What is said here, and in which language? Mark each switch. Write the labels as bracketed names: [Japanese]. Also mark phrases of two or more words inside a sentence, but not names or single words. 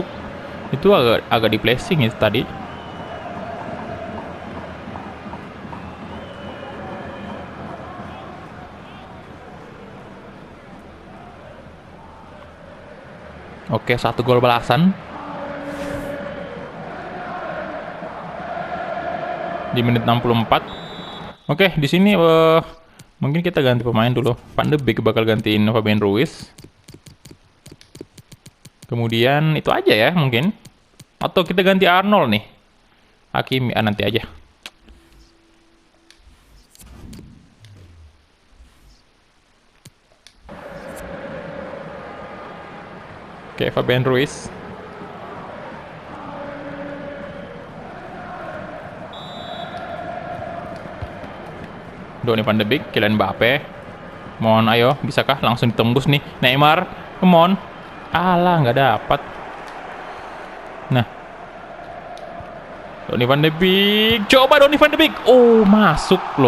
[Indonesian] Itu agak di placing itu tadi. Oke, 1 gol balasan di menit 64. Oke, di sini mungkin kita ganti pemain dulu. Van de Beek bakal gantiin Fabian Ruiz. Kemudian itu aja ya mungkin. Atau kita ganti Arnold nih. Hakimi, nanti aja. Oke, Fabian Ruiz. Donny van de Beek, Kylian Mbappe. Mohon, ayo, bisakah langsung ditembus nih? [English] Neymar, come on. [Indonesian] Alah, nggak dapat. Nah, Donny van de Beek, coba Donny van de Beek. Oh, masuk loh.